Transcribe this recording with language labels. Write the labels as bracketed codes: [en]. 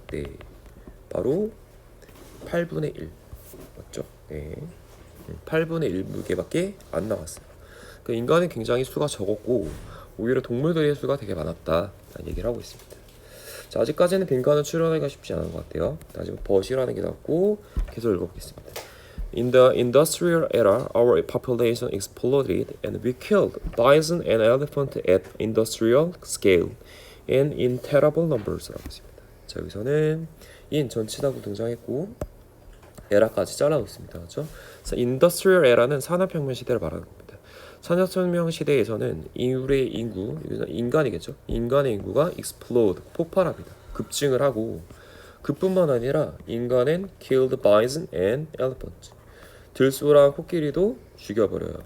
[ko] 네, 바로 8분의 1 맞죠? 네, 8분의 1 무게밖에 안 나왔어요. 그러니까 인간은 굉장히 수가 적었고 오히려 동물들의 수가 되게 많았다라는 얘기를 하고 있습니다. 자, 아직까지는 빈칸을 추론하기가 쉽지 않은 것 같아요. 다시 버시라는 게 나왔고 계속 읽어보겠습니다. [en] In the industrial era, our population exploded and we killed bison and elephant at industrial scale and in terrible numbers [ko] 라고 했습니다. 자, 여기서는 in 전치사구 등장했고 에라까지 잘라놓습니다. 그렇죠? 그래서 인더스트리얼 에라는 산업혁명 시대를 말하는 겁니다. 산업혁명 시대에서는 인류의 인구, 인간이겠죠? 인간의 인구가 explode, 폭발합니다. 급증을 하고 그뿐만 아니라 인간은 [en] killed bison and elephant, [ko] 들소랑 코끼리도 죽여버려요.